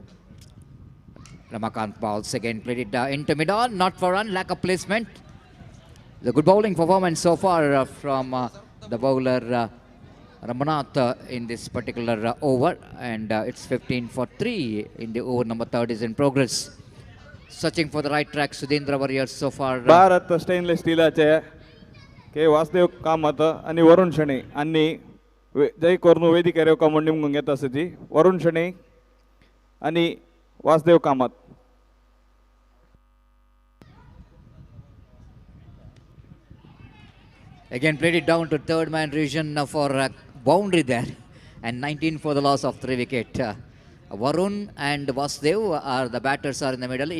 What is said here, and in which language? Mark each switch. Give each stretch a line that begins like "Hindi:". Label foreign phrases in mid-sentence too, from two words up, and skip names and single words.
English: Ramakant bowls again, played it into mid-on, not for run, lack of placement. The good bowling performance so far from the bowler Ramanath in this particular over, and it's 15 for 3 in the over. Number third is in progress. Searching for the right track, Sudhindra Warriors so far.
Konkani: भारत स्टेनलेस स्टीलाचे के वासुदेव कामत आणि वरुण शणे आणि जय कोरनू वेदिकेर येवका म्हूण निमगून घेता आसची वरुण शणे आणि वासुदेव कामत.
English: Again played it down to third man region for boundary there, and 19 for the loss of 3 wicket. Varun and Vasudev are the batters are in the middle.